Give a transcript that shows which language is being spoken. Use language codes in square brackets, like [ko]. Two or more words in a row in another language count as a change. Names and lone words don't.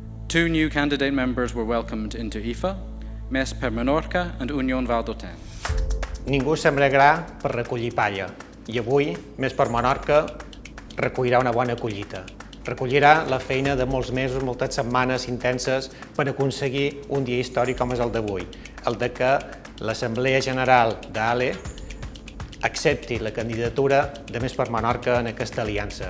[en] Two new candidate members were welcomed into IFA, Més per Menorca and Unión Val d'Oten. [ca] Ningú sembra gra per recollir palla, i avui, Més per Menorca, recollirà una bona collita. Recollirà la feina de molts mesos, moltes setmanes intenses per aconseguir un dia històric com és el d'avui, el de que l'Assemblea General d'ALE accepti la candidatura de Més per Menorca en aquesta aliança.